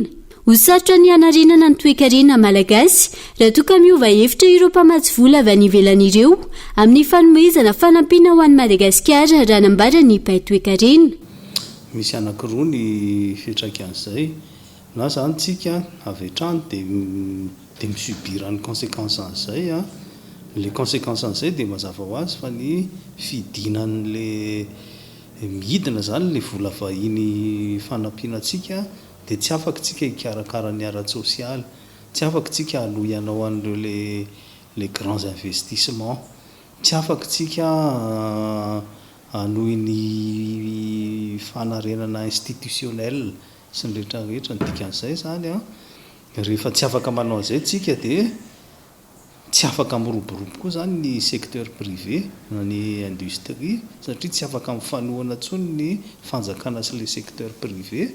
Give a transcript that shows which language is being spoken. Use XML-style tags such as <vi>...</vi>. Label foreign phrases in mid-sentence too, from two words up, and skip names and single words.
<mg>Hosarotra ny anarenana ny toe-karena malagasy raha toa ka miova hevitra ireo mpamatsy vola avy any ivelan'ireo amin'ny fanomezana fanampiana ho an'ny Madagasikara raha nambara ny mpahay toe-karena. Misy anankiroa ny fiantraikan'izay na zany tsika avy hatrany dia misubira ny conséquence an'izay a.</mg> <fr>Les conséquences</fr> <mg>an'izay dia mazava ho azy fa ny fidinan'le midina zany le vola vahiny fanampianantsika dia tsy afaka tsika hikarakara ny ara-tsosialy, tsy afaka tsika haloianao an'ireo</mg> <fr>les grands investissements,</fr> <mg>tsy afaka tsika hanohy ny fanarenana institutionnel sy ny rehetrarehetra ny dikan'izay zany a. Rehefa tsy afaka manao an'izay tsika dia tsy afaka miroborobo koa zany ny</mg> <fr>secteur privé</fr> <mg>na ny industrie satria tsy afaka mifanohana intsony ny fanjakana sy</mg> <fr>le secteur privé.</fr>